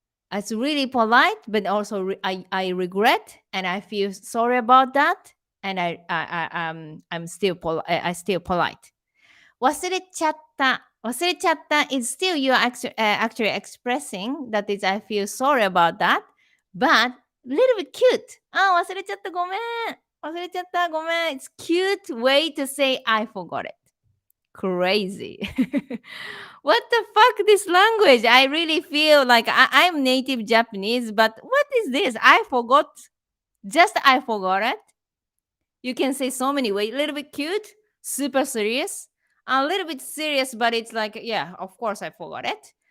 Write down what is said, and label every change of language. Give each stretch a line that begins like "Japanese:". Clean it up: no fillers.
English: It's really polite, but also I regret and I feel sorry about that. And I'm still I still polite.
Japanese: 忘れちゃった
English: is still you are actually expressing that is I feel sorry about that, but a little bit cute.
Japanese: 忘れちゃったごめん。忘れちゃったごめん.
English: It's cute way to say I forgot it. crazy. What the fuck this language? I really feel like I'm native Japanese, but what is this? I forgot. Just I forgot it. You can say so many ways. A little bit cute, super serious, a little bit serious, but it's like, yeah, of course I forgot it.